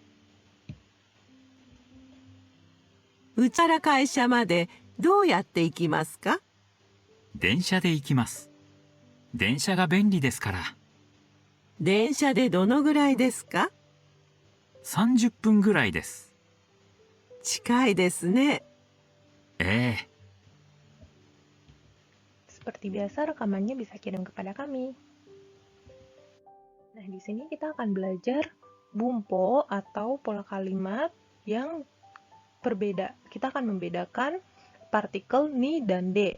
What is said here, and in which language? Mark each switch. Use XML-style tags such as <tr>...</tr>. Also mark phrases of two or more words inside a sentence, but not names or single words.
<ja>うちから会社までどうやって行きますか？電車で行きます。電車が便利ですから。電車でどのぐらいですか？ 30分ぐらいです。近いですね。ええ。</ja> <id>Seperti biasa rekamannya bisa kirim kepada kami. Nah, di sini kita akan belajar bumpo atau pola kalimat yang berbeda. Kita akan membedakan partikel ni dan de.</id>